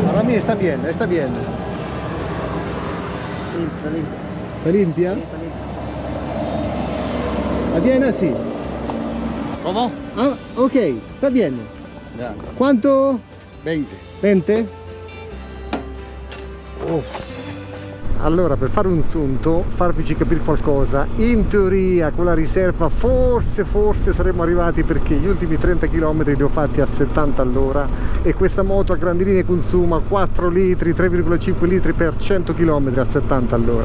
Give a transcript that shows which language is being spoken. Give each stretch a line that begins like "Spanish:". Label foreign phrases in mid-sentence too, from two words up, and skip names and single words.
Spanish: mí está bien, está bien. Está limpia. ¿Está limpia? Está limpia. ¿Está bien así? ¿Cómo? Ah, ok, está bien. Ya. ¿Cuánto? 20. 20?
Italian: Allora, per fare un sunto, farvici capire qualcosa, in teoria con la riserva forse saremmo arrivati, perché gli ultimi 30 km li ho fatti a 70 all'ora e questa moto a grandi linee consuma 4 litri, 3,5 litri per 100 km a 70 all'ora.